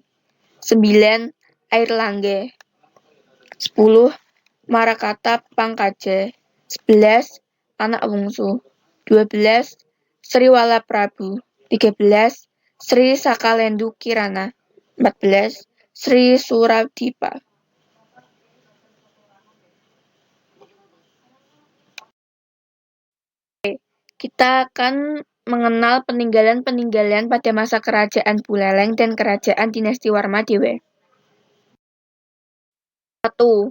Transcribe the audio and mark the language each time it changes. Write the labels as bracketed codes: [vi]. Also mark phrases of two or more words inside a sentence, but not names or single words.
[id] 9. Airlangga. 10. Marakata Pangkaja. 11. Anak Wungsu. 12. Sri Walaprabu. 13. Sri Sakalendu Kirana. 14. Sri Suradipa. Kita akan mengenal peninggalan-peninggalan pada masa kerajaan Buleleng dan kerajaan dinasti Warmadewa. 1.